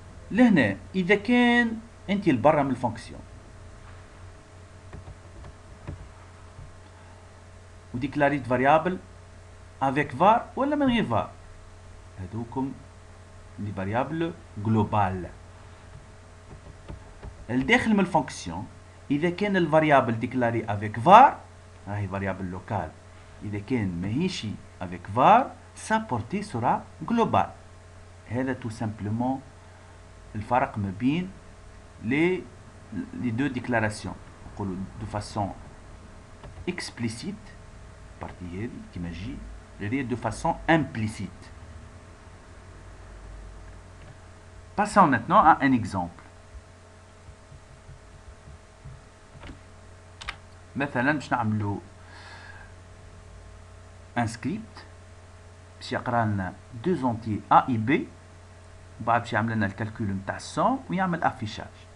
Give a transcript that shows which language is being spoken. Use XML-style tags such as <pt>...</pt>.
<ar>لهنا اذا كان انت لبرا من الفونكسيون وديكلاريت فاريابل افيك var ولا من غير var، هذوكم لي فاريابل جلوبال. الداخل من الفونكسيون اذا كان الفاريابل ديكلاري افيك var راهي فاريابل لوكال، اذا كان ماهيش افيك var</ar> <fr>sa portée sera globale.</fr> <ar>هذا</ar> <fr>tout simplement</fr> <ar>الفرق ما بين</ar> <fr>les deux déclarations.</fr> <ar>نقولوا</ar> <fr>de façon explicite partie</fr> <ar>هذه كيما جي</ar> <fr>de façon implicite. Passons maintenant à un exemple.</fr> <ar>مثلا باش نعملوا un script باش يقرا لنا</ar> <fr>deux entiers a et b،</fr> <ar>وبعد باش يعمل لنا الكالكول نتاع السوم ويعمل افيشاج.</ar>